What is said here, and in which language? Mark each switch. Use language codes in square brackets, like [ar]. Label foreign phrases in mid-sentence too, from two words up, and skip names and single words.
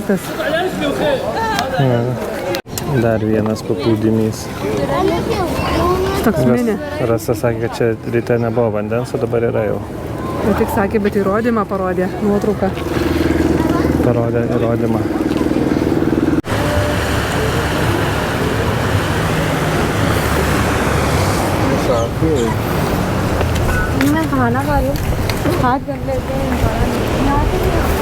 [lt] Kaip tas vaizdas. Dar vienas paplūdimys. Toks mini. Rasa sakė, kad čia ryte nebuvo vandens, o dabar yra jau. Ne tik sakė, bet įrodymą parodė, nuotrauką. Parodė įrodymą. [hi] मैं खाना खा लूँ हाथ कर लेते हैं यहाँ से भी